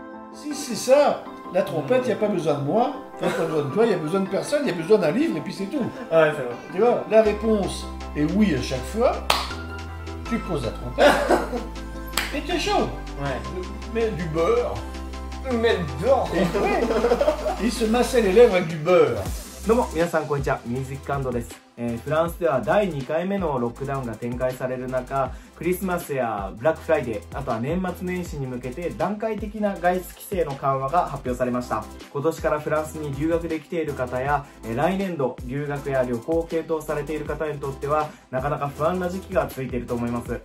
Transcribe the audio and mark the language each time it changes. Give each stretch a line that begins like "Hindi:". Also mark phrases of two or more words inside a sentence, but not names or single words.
French: Si c'est ça, la trompette, il n'y a pas besoin de moi, il n'y a pas besoin de toi, il n'y a besoin de personne, il y a besoin d'un livre et puis c'est tout. Ouais, c'est vrai. Tu vois, la réponse est oui à chaque fois, tu poses la trompette et t'es chaud. Ouais. Mais du beurre. Mais beurre. Ouais. Il se massait les lèvres avec du beurre.
Japanese: どうも皆さんこんにちは、ミュージック&です。フランスでは第2回目のロックダウンが展開される中、クリスマスやブラックフライデー、あとは年末年始に向けて段階的な外出規制の緩和が発表されました。今年からフランスに留学できている方や、来年度留学や旅行を検討されている方にとっては、なかなか不安な時期が続いていると思います。